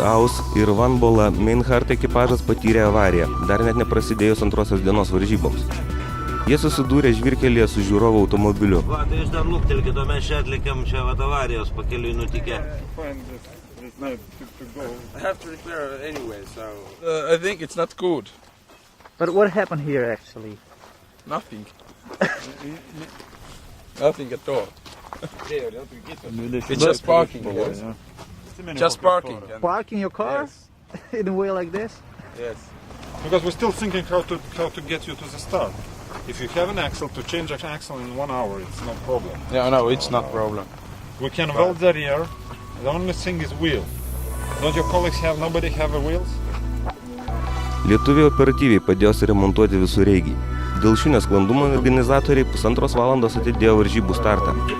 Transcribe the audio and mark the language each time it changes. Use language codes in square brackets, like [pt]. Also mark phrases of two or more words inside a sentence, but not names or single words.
[lt] Aus ir Vanbola Meinhardt ekipažas patyrė avariją, dar net neprasidėjus antrosios dienos varžyboms. Jie susidūrė žvyrkelyje su žiūrovo automobiliu. Va, tai jūs dar luktelkit, o mes čia atlikėm čia avarijos pakeliui nutikę. [en] I have to repair it anyway, so... I think it's not good. But what happened here actually? Nothing. Nothing at all. It's just parking. Yes. Just parking. Parking your car Yes. in a way like this? Yes. Because we're still thinking how to get you to the start. If you have an axle, to change an axle in 1 hour, it's no problem. Yeah, no, it's not problem. We can weld the rear. The only thing is wheel. Don't your colleagues nobody have a wheels? [lt] Lietuviai operatyviai padėjo suremontuoti visureigį. Dėl šių nesklandumų organizatoriai 1,5 valandos atidėjo varžybų startą.